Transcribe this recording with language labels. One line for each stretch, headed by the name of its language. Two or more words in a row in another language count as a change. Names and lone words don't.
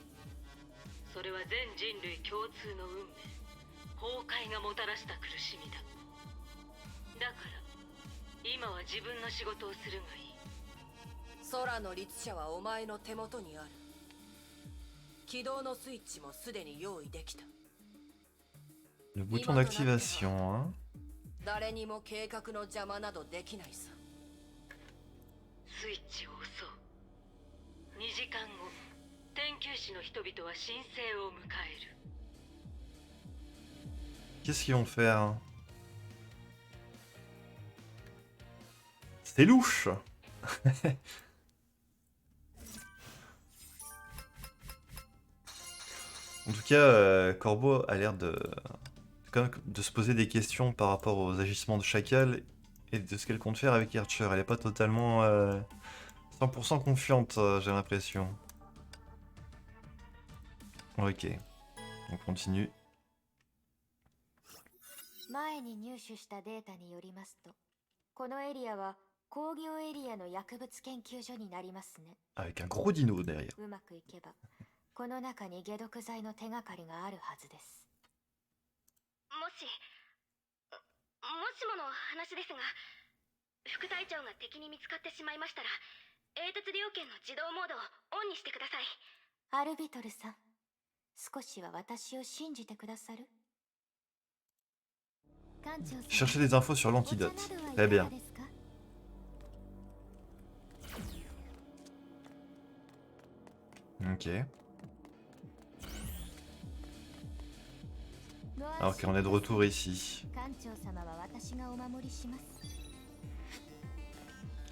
Japanese: それは全人類共通の運命、崩壊がもたらした苦しみだ。だから今は自分の仕事をするがいい。空の律者はお前の手元にある。起動のスイッチもすでに用意できた。
French: Le bouton d'activation, hein.
Japanese: 誰にも計画の邪魔などできないさ。スイッチを押そう。2時間後、天球師の人々は神聖を迎える。
French: Qu'est-ce qu'ils vont faire? C'est louche. En tout cas, Corbeau a l'air quand même de se poser des questions par rapport aux agissements de Chacal et de ce qu'elle compte faire avec Archer. Elle n'est pas totalement 100% confiante, j'ai l'impression. Ok, on continue.
Japanese: 前に入手したデータによりますと、このエリアは工業エリアの薬物研究所になりますね。
French: Avec un gros dino derrière.
Japanese: うまくいけば、この中に解毒剤の手がかりがあるはずです。もしもの話ですが、副隊長が敵に見つかってしまいましたら、英鉄猟犬の自動モードをオンにしてください。アルビトルさん、少しは私を信じてくださる？
French: Cherchez des infos sur l'antidote. Très bien. Ok. Alors qu'on est de retour ici.